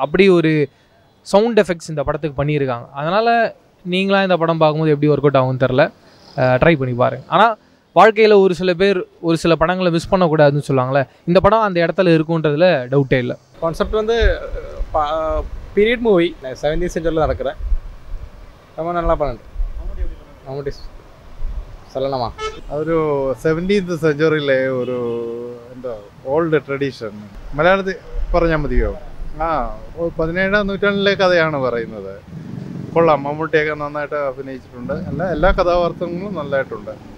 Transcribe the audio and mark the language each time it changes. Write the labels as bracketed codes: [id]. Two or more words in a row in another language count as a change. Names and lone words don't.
[ta] அப்படி ஒரு [en] sound effects [ta] இந்த படத்துக்கு பண்ணியிருக்காங்க. அதனால் நீங்களாம் இந்த படம் பார்க்கும்போது எப்படி [en] work out [ta] ஆகும்னு தெரில, ட்ரை பண்ணி பாருங்கள். ஆனால் வாழ்க்கையில் ஒரு சில பேர் ஒரு சில படங்களை மிஸ் பண்ணக்கூடாதுன்னு சொல்லுவாங்களே, இந்த படம் அந்த இடத்துல இருக்குன்றதுல டவுட்டே இல்லை. கான்செப்ட் வந்து [en] period movie [ta] 17th செஞ்சுரியில் நடக்கிறேன். ரொம்ப நல்லா பண்ணுது. മമ്മൂട്ടി சொல்லலாமா? [ml] ഒരു 17th സെഞ്ചുറിയിലെ ഒരു എന്താ [en] old tradition [ml] മലയാളത്തിൽ പറഞ്ഞാൽ മതിയോ? 17ാം നൂറ്റാണ്ടിലെ കഥയാണ് പറയുന്നത്. കൊള്ളാം, മമ്മൂട്ടിയൊക്കെ നന്നായിട്ട് അഭിനയിച്ചിട്ടുണ്ട്. എല്ലാ കഥാപാത്രങ്ങളും നല്ലതായിട്ടുണ്ട്.